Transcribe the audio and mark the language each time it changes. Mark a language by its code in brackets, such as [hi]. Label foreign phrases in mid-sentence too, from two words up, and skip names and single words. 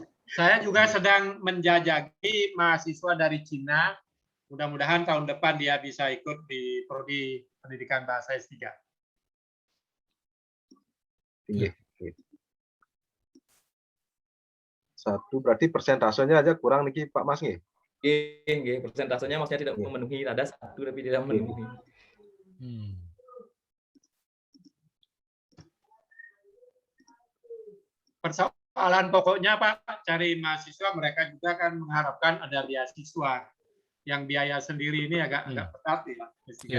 [id] Saya juga sedang menjajaki mahasiswa dari Cina. Mudah-mudahan tahun depan dia bisa ikut di Prodi Pendidikan Bahasa S3. Satu berarti persentasenya aja kurang niki Pak Mas nggih. Nggih, persentasenya maksudnya tidak memenuhi, ada satu tapi tidak memenuhi. Persoalan pokoknya Pak, cari mahasiswa mereka juga kan mengharapkan ada beasiswa. Yang biaya sendiri ini agak ketat ya.